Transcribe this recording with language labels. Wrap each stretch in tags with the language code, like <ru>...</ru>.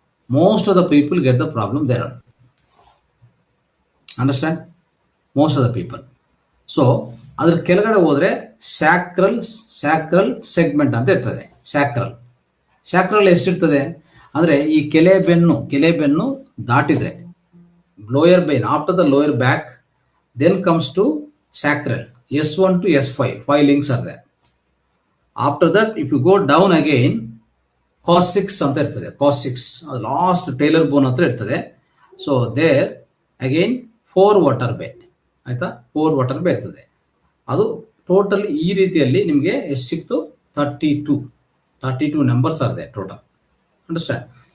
<en>most of the people get the problem there. Understand? most of the people.</en> <kn>So ಅದ್ರ ಕೆಳಗಡೆ ಹೋದ್ರೆ sacral segment ಅಂತ ಇರ್ತದೆ. Sacral ಎಷ್ಟಿರ್ತದೆ ಅಂದ್ರೆ ಈ ಕೆಲೆ ಬೆನ್ನು ದಾಟಿದ್ರೆ lower ಬೈನ್,</kn> <en>After the lower back, then comes to sacral. S1 to S5, 5 links are there. After that, if you go down again, coccyx</en> <kn>ಅಂತ ಇರ್ತದೆ. coccyx ಲಾಸ್ಟ್ ಟೇಲರ್ ಬೋನ್ ಹತ್ರ ಇರ್ತದೆ.</kn> <en>so there again</en> <kn>4 ವಾಟರ್ ಬೇ. ಆಯ್ತಾ? 4 water ಬೇ ಇರ್ತದೆ. ಅದು total ಈ ರೀತಿಯಲ್ಲಿ ನಿಮಗೆ ಎಷ್ಟು ಸಿಕ್ತು?</kn> <en>32 numbers are they total. Understand?</en>